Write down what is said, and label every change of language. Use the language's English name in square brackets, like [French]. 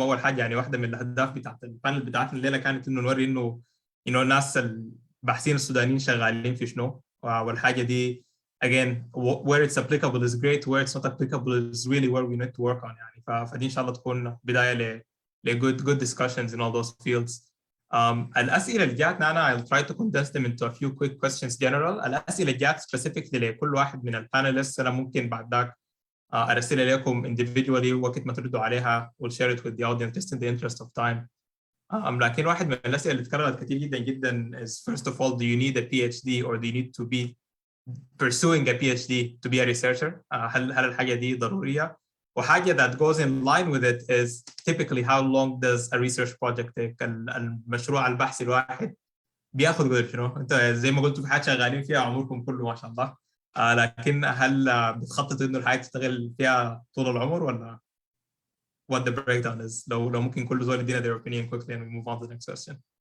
[Arabic] اول حاجه يعني واحده من الاهداف بتاعت البانل بتاعتنا الليله كانت انه نوري انه الناس الباحثين السودانيين شغالين في شنو، والحاجه دي [English] again where it's applicable is great, where it's not applicable is really where we need to work on [Arabic] يعني. فدي ان شاء الله تكون بدايه ل [English] good discussions in all those fields. [Arabic] الأسئلة اللي جاتنا أنا [English] I'll try to condense them into a few quick questions general. [Arabic] الأسئلة اللي جات specifically لكل واحد من البانelists أنا ممكن بعد ذاك أرسلها لكم [English] individually [Arabic] وقت ما تردوا عليها. [English] we'll share it with the audience just in the interest of time. [Arabic] لكن واحد من الأسئلة اللي اتكررت كتير جدا جدا [English] is first of all, do you need a PhD or do you need to be pursuing a PhD to be a researcher? [Arabic] هل الحاجة دي ضرورية؟ وحاجة [English] that goes in line with it is typically how long does a research project take؟ [Arabic] المشروع البحثي الواحد بياخد قدر شنو؟ انت زي ما قلتوا في حاجة شغالين فيها عمركم كله ما شاء الله، لكن هل بتخططوا انه الحاجة تشتغل فيها طول العمر ولا [English] what the breakdown is؟ [Arabic] لو ممكن كل زول يدينا [English] their opinion quickly and we move on to the next question.